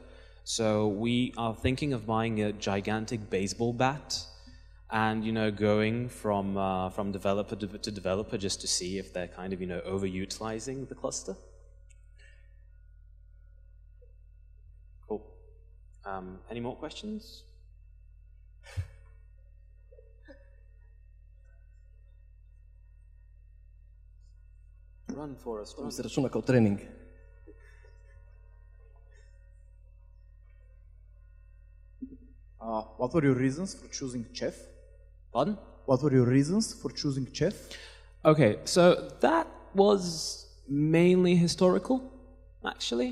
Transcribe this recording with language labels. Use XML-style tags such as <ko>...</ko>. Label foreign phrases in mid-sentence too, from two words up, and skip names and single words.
<en>So we are thinking of buying a gigantic baseball bat and, going from developer to developer just to see if they're kind of, overutilizing the cluster. Any more questions? Run, Forrest,</en> <sr>To</sr> <en>run.</en> <sr>se računa kao trening.</sr> <en>What were your reasons for choosing Chef? Pardon? What were your reasons for choosing Chef? Okay, so that was mainly historical, actually.</en>